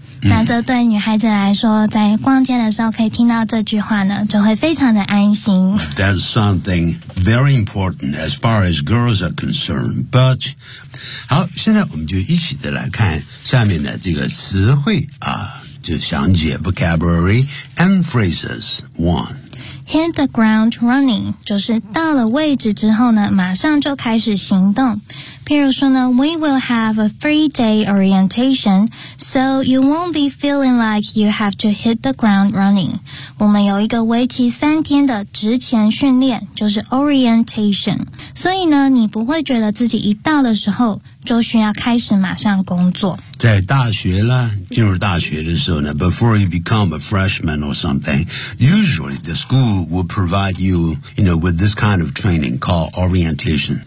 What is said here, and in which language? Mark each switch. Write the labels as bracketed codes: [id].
[zh] 那这对女孩子来说，在逛街的时候可以听到这句话呢，就会非常的安心。 [en] That's something very important as far as girls are concerned. [zh] But 好，现在我们就一起的来看下面的这个词汇啊，就详解 [en] vocabulary and phrases one. Hit the ground running, [zh] 就是到了位置之后呢马上就开始行动。譬如说呢 [en] ,we will have a 3-day orientation, so you won't be feeling like you have to hit the ground running. [zh] 我们有一个为期三天的职前训练就是 orientation。所以呢你不会觉得自己一到的时候就需要开始马上工作。在大学啦进入大学的时候呢 [en] ,before you become a freshman or something, usually the school will provide you, you know, with this kind of training called orientation.